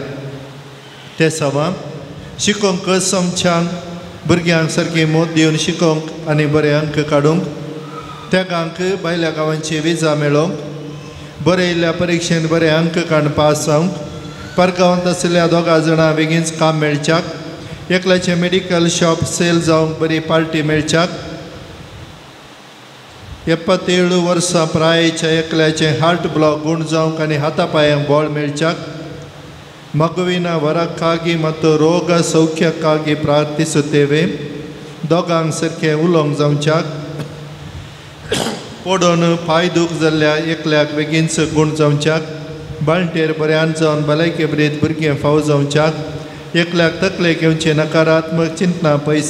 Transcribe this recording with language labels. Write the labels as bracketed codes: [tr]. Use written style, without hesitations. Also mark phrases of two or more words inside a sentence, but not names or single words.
[kok] ते सवा शिकोवंक समच्यांक भुरग्यांक सारकी मोद दिवन शिकोवंक आनी बरे अंक काडूंक, तेगांक भायल्या गांवांची विजा मेळोवंक, बरयल्ल्या परिक्षेंत बरे अंक काडून पास जावंक, परगांवांत आशिल्ल्या दोगां जाणां बेगीनच काम मेळच्याक, एकल्याचें [en] medical shop sale [kok] जावंक बरी पार्टी मेळच्याक, 77 वर्सां प्रायेच्या एकल्याचें [en] heart block [kok] गूण जावंक आनी हातापांयांक बोळ मेळच्याक, [kn] ಮಗುವಿನ ವರಕ್ಕಾಗಿ ಮತ್ತು ರೋಗ ಸೌಖ್ಯಕ್ಕಾಗಿ ಪ್ರಾರ್ಥಿಸುತ್ತೇವೆ. [kok] दोगांक सारकें उलोवंक जावच्याक, पडोवन पांय दूख जाल्ल्या एकल्याक बेगीनच गूण जावच्याक, बाळंटेर बऱ्यान जावन भलायके बरीत भुरगें फावो जावच्याक, एकल्याक तकले घेवचे नकारात्मक चिंतना पयस